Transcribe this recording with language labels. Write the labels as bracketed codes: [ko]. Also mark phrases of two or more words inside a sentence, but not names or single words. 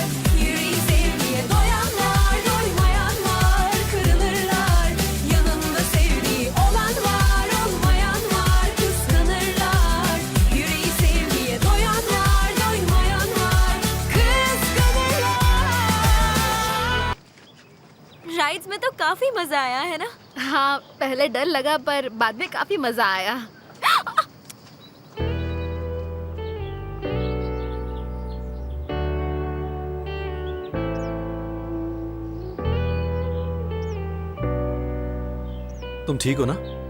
[tr] Yüreği sevgiye doyanlar, doymayan var, kırılırlar. Yanımda sevdiği olan var, olmayan var, kıskanırlar. Yüreği sevgiye doyanlar, doymayan var, kıskanırlar. [hi] राइड्स में तो काफी मजा आया है ना? हाँ पहले डर लगा पर बाद में काफी मजा आया। तुम ठीक हो ना?